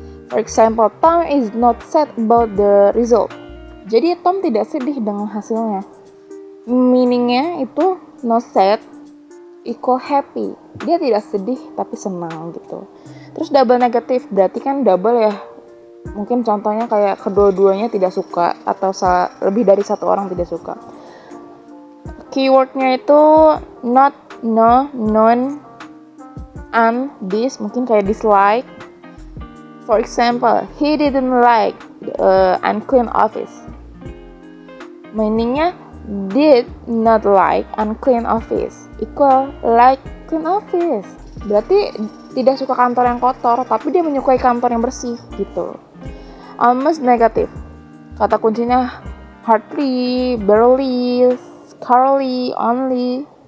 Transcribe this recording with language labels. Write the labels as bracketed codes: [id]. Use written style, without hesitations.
[en] For example, Tom is not sad about the result. [id] Jadi Tom tidak sedih dengan hasilnya. Meaningnya itu [en] not sad equal happy. [id] Dia tidak sedih tapi senang gitu. Terus double negatif berarti kan double ya. Mungkin contohnya kayak kedua-duanya tidak suka atau lebih dari satu orang tidak suka. Keywordnya itu not, no, none, and this, mungkin kayak dislike. [en] For example, he didn't like unclean office. Meaningnya did not like unclean office equal like clean office. [id] Berarti tidak suka kantor yang kotor, tapi dia menyukai kantor yang bersih gitu. [en] Almost negative. [id] Kata kuncinya hardly, barely, scarcely, only.